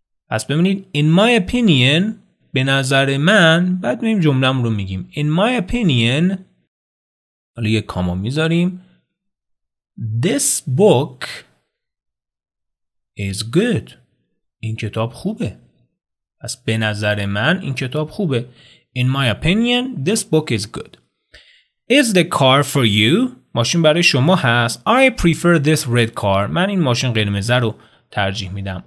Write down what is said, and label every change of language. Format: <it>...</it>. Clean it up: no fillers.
<fa>پس ببینید</fa> <en>in my opinion</en> <fa>به نظر من، بعد مییم جمله‌مون رو میگیم in my opinion، حالا یک کاما میذاریم</fa> <en>this book is good،</en> <fa>این کتاب خوبه. پس به نظر من این کتاب خوبه.</fa> <en>in my opinion this book is good. is the car for you،</en> <fa>ماشین برای شما هست.</fa> <en>I prefer this red car،</en> <fa>من این ماشین قرمز رو ترجیح میدم.</fa>